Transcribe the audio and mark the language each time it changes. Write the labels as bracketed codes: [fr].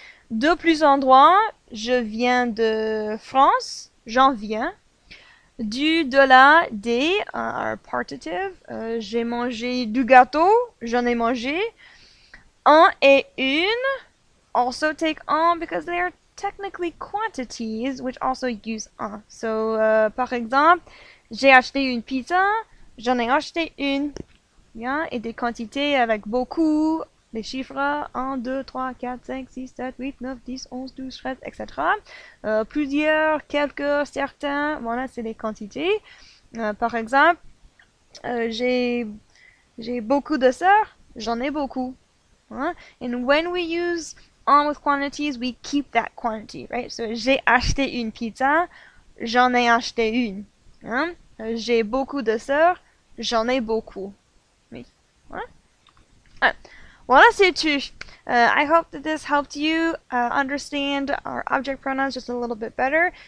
[fr] De plus endroits, je viens de France, j'en viens. Du, de la, des [en] are partitive. [fr] J'ai mangé du gâteau, j'en ai mangé. Un et une [en] also take un because they are technically quantities which also use un. [fr] So, par exemple, j'ai acheté une pizza, j'en ai acheté une. Yeah? Et des quantités avec beaucoup, des chiffres 1, 2, 3, 4, 5, 6, 7, 8, 9, 10, 11, 12, 13, etc. Plusieurs, quelques, certains, voilà, c'est des quantités. Par exemple, j'ai beaucoup de sœurs, j'en ai beaucoup. [en] And when we use on with quantities, we keep that quantity, right? [fr] So, j'ai acheté une pizza, j'en ai acheté une. J'ai beaucoup de sœurs, j'en ai beaucoup. Oui. Voilà, c'est tout. [en] I hope that this helped you understand our object pronouns just a little bit better.